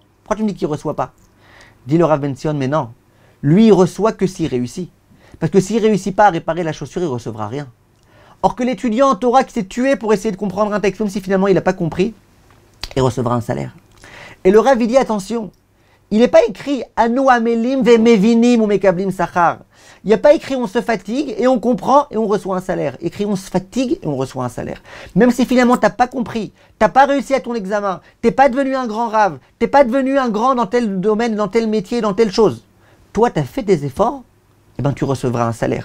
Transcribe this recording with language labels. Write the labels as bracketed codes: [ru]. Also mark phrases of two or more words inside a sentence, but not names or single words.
[fr] Pourquoi tu me dis qu'il ne reçoit pas? Dit le Rav Ben Sion, mais non. Lui, il reçoit que s'il réussit. Parce que s'il ne réussit pas à réparer la chaussure, il ne recevra rien. Or que l'étudiant en Torah qui s'est tué pour essayer de comprendre un texte, même si finalement il n'a pas compris, il recevra un salaire. Et le Rav, il dit attention, il n'est pas écrit [he] אנו עמלים ומבינים [fr] ou [he] מקבלים שכר. [fr] Il n'y a pas écrit on se fatigue et on comprend et on reçoit un salaire. Écrit on se fatigue et on reçoit un salaire. Même si finalement tu n'as pas compris, tu n'as pas réussi à ton examen, tu n'es pas devenu un grand Rav, tu n'es pas devenu un grand dans tel domaine, dans tel métier, dans telle chose. Toi, tu as fait des efforts, et ben tu recevras un salaire.